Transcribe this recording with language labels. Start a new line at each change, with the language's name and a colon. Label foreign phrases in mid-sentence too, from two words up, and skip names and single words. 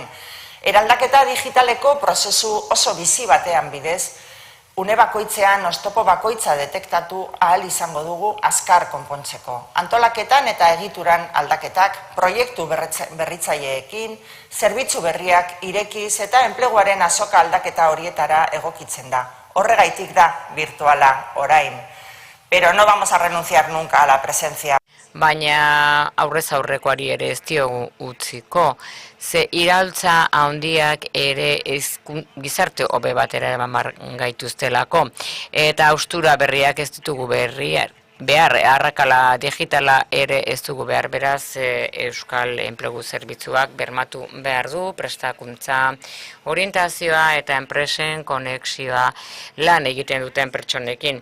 Basque: Eraldaketa digitaleko prozesu oso bizi batean bidez, une bakoitzean oztopo bakoitza detektatu ahal izango dugu azkar konpontzeko. Antolaketan eta egituran aldaketak, proiektu berritzaileekin, zerbitzu berriak irekiz eta enpleguaren azoka aldaketa horietara egokitzen da. Horregaitik da virtuala orain.
Spanish: Pero no vamos a renunciar nunca a la presencia.
Basque: Baina aurrez aurrekoari ere ez diogu utziko. Ze iraultza handiak ere gizarte hobe batera eman gaituztelako. Eta haustura berriak ez ditugu behar, arrakala digitala ere ez dugu behar, beraz Euskal Enplegu Zerbitzuak bermatu behar du, prestakuntza, orientazioa eta enpresen konexioa lan egiten duten pertsonekin.